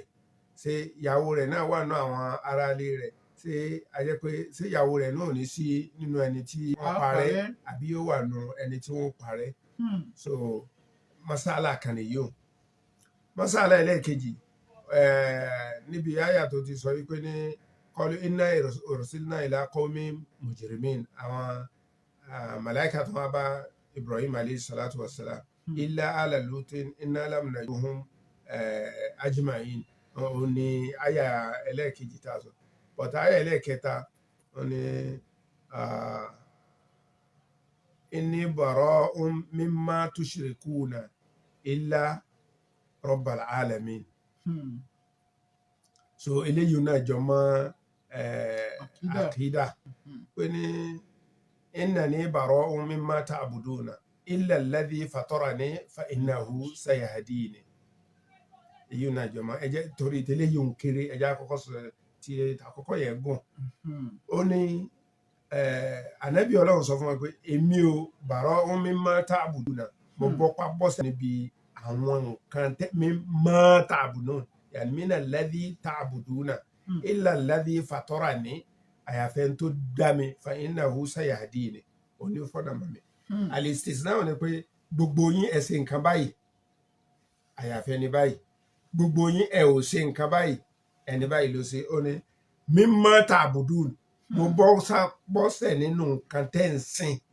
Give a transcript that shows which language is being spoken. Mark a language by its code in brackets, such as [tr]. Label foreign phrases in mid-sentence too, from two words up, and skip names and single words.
[yo] ṣé ìyàwó rẹ̀ náà wà nínú àwọn aráalé rẹ̀? ṣé a jẹ́ pé ṣé ìyàwó rẹ̀ náà ní sí nínú ẹni tí wọ́n parẹ́ àbí ó wà nínú ẹni tí wọ́n parẹ́? so masala kan nìyí o. masala ẹlẹ́ẹ̀kejì níbi àyà tó ti sọ wípé ní [ar] قالوا إنا أرسلنا إلى قوم مجرمين. [yo] àwọn màláíkà tó wá bá [ar] Ibrahim عليه الصلاة والسلام إلا آل لوط إنا لمنجوهم أجمعين. [yo] ó ní àyà ẹlẹ́ẹ̀kejì tá a sọ. but àyà ẹlẹ́ẹ̀kẹta ó ní [ar] إني بريء مما تشركون إلا رب العالمين. so [yo] eléyìí náà jọ mọ́ àkídà pé ní [ar] إنني براء مما تعبدون إلا الذي فطرني فإنه سيهدين. [yo] èyí náà jọ mọ́ ẹjẹ́ torí tẹ́lẹ̀ yìí ń kéré ẹjẹ́ àkọ́kọ́ sọ tí àkọ́kọ́ yẹn gùn. ó ní ànábì Ọlọ́run sọ fún wa pé èmi ò [ar] براء مما تعبدون [yo] mo gbọ́ pa bọ́sẹ̀ níbi àwọn nǹkan [ar] مما تعبدون يعني من الذي تعبدون إلا الذي فطرني [yo] àyàfẹ́ tó dá mi [ar] فإنه سيهدين [yo] òní fọ́nà mọ́mi. Al-istisna ni pé gbogbo yín ẹ ṣe nǹkan báyìí àyàfẹ́ ni báyìí, gbogbo yín ẹ ò ṣe nǹkan báyìí ẹni báyìí ló ṣe. Ó ní [ar] مما تعبدون, [yo] mo bọ́sẹ̀ nínú nǹkan tẹ́ ń sìn.